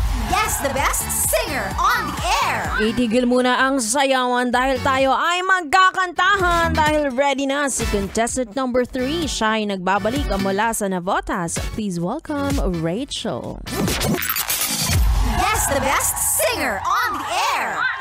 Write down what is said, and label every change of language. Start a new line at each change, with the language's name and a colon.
English: Guess the best singer on the air.
Filipino: Itigil muna ang sayawan dahil tayo ay magkakantahan dahil ready na si contestant number 3. Siya ay nagbabalik mula sa Navotas.
English: Please welcome Rachel. Guess the best singer on the air.